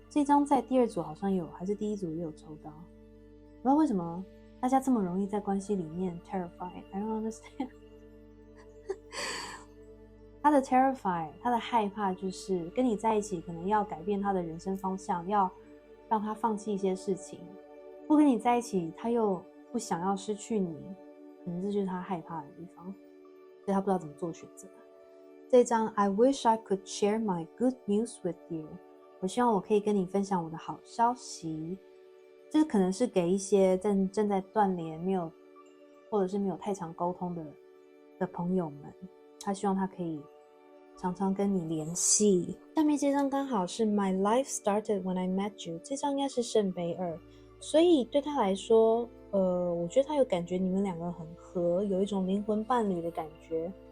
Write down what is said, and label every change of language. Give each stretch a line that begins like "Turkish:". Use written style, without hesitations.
Chinese: 这张在第2组好像有，还是第1组也有抽到，不知道为什么大家这么容易在关系里面 terrified，
English: I don't understand
Chinese: 他的 terrified， 他的害怕就是跟你在一起可能要改变他的人生方向，要让他放弃一些事情，不跟你在一起他又不想要失去你，可能这就是他害怕的地方，所以他不知道怎么做选择。这张
English: I wish I could share my good news with you，
Chinese: 我希望我可以跟你分享我的好消息。这可能是给一些正在断联或者是没有太常沟通的朋友们，他希望他可以常常跟你联系。下面这张刚好是
English: My life started when I met you，
Chinese: 这张应该是圣杯2，所以对他来说我觉得他有感觉你们两个很合，有一种灵魂伴侣的感觉。